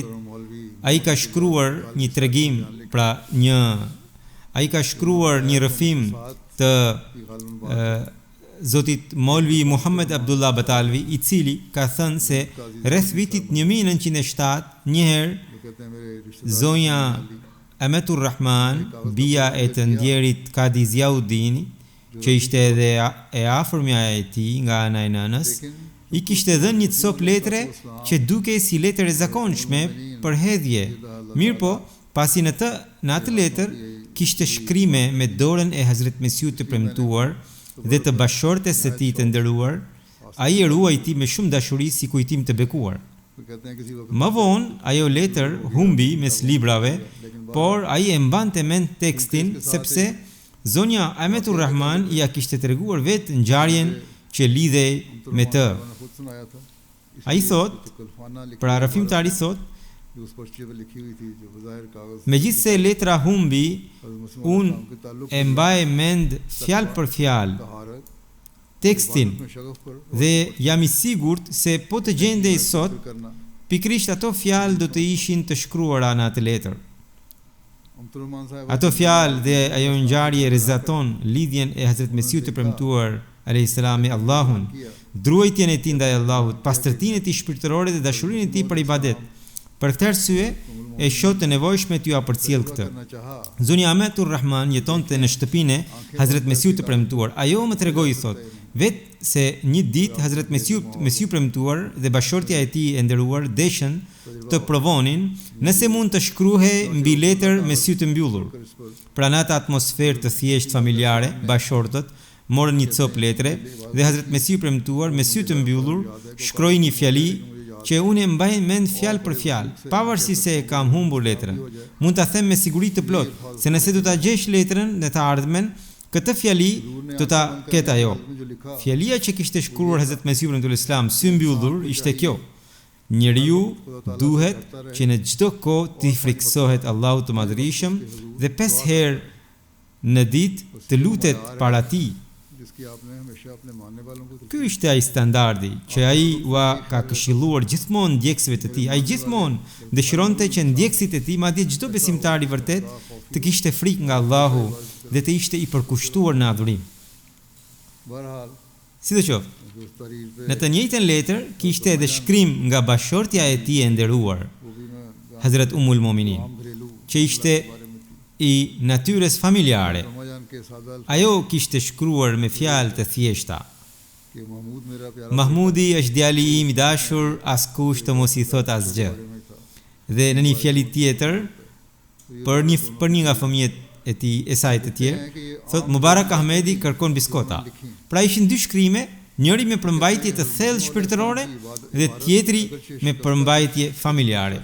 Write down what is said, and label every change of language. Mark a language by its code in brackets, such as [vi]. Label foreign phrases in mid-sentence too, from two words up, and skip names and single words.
[sq] Ai ka shkruar një tregim, ai ka shkruar një rrëfim të zotit Molvi Muhammed Abdullah Batalvi, I cili ka thënë se rreth vitit 1907 njëherë [ur] وہ کہتے ہیں میرے رشتہ دار [sq] zonja Ametur Rahman, bia e të ndjerit Kadi Ziauddini, që ishte edhe e afërmja e tij nga ana e nënës, I kishte dhënë një copë letre që dukej si letër e zakonshme për hedhje. Mirpo, pasi në atë letër kishte shkrime me dorën e Hazret Mesiut të premtuar dhe të bashortes së tij të nderuar, ai e ruajti me shumë dashuri si kujtim të bekuar. [ur] وہ کہتے ہیں کسی وقت [sq] Më vonë, ajo letër humbi mes librave, por ai e mbante mend tekstin sepse zonja Ametur Rahman ja kishte treguar vetë ngjarjen që lidhej me të. [ur] میں نے خود سنایا تھا [sq] Ai thot, [ur] کلفانہ لکھی [sq] pra rafimtari thot, [ur] جو اس پرچے پہ لکھی ہوئی تھی جو بظاہر کاغذ [sq] megjithse letra humbi, [ur] حضرت مسیح [sq] unë [ur] کے تعلق [sq] e mbaj mend fjalë për fjalë [ur] तहारत [sq] tekstin [ur] میں شغف پر [sq] dhe jam I sigurt se po të gjendej sot, [ur] करना [sq] pikrisht ato fjalë do të ishin të shkruara në atë letër. [ur] عبدالرحمان صاحب [sq] Ato fjalë dhe ajo ngjarje rezaton lidhjen e Hazret Mesiut të premtuar [ar] عليه السلام [sq] me Allahun, druajtjen e tij ndaj Allahut, pastërtinë e tij shpirtërore dhe dashurinë e tij për ibadet. Për këtë arsye e shoh të nevojshme t'ju apërcjell këtë. [ur] کرنا چاہا [sq] Zonja Ametur Rahman jetonte në shtëpinë e Hazret Mesiut të premtuar. Ajo më tregoi thot, vetë se një ditë Hazret Mesiu premtuar dhe bashortja e tij e nderuar deshën të provonin nëse mund të shkruhej mbi letër me sy të mbyllur. [ur] اس پر [sq] Pra në atë atmosferë të thjesht familjare, bashortët morën një copë letre dhe Hazret Mesiu premtuar me sy të mbyllur shkroi një fjali që unë e mbaj mend fjalë për fjalë, pavarësisht se e kam humbur letrën. Mund ta them me siguri të plot se nëse do ta gjesh letrën në të ardhmen, këtë fjali do ta ketë ajo. [ur] میں جو لکھا [sq] Fjalia që kishte shkruar Hazret Mesiu premtuar Islam sy mbyllur ishte kjo: njeriu duhet që në çdo kohë të friksohet Allahut të Madhërisëm dhe 5 herë në ditë të lutet para tij. [ur] جس کی آپ نے ہمیشہ اپنے ماننے والوں کو [sq] Ky ishte ai standardi që ai ua ka këshilluar gjithmonë ndjekësve të tij. Ai gjithmonë dëshironte që ndjekësit e tij, madje çdo besimtar I vërtet, të kishte frikë nga Allahu dhe të ishte I përkushtuar në adhurim. [ur] बहरहाल [sq] Sidoqoftë, [ur] جو اس تاریخ پہ [sq] në të njëjtën letër kishte edhe shkrim nga bashortja e tij e nderuar, [ur] وہ بھی میں [sq] Hazret Ummul Mominin, [ur] عام گھریلو [sq] që ishte I natyrës familjare. [ur] رمضان کے سادہ [sq] Ajo kishte shkruar me fjalë të thjeshta: [ur] کہ محمود میرا پیارا [sq] Mahmudi është djali im I dashur, askush të mos I thot asgjë. [ur] میں تھا [sq] Dhe në një fjali tjetër, për një nga fëmijët e tij e saj të tjerë, thot Mubarak Ahmedi kërkon biskota. Pra ishin dy shkrime, njëri me përmbajtje të thellë shpirtërore dhe tjetri me përmbajtje familjare.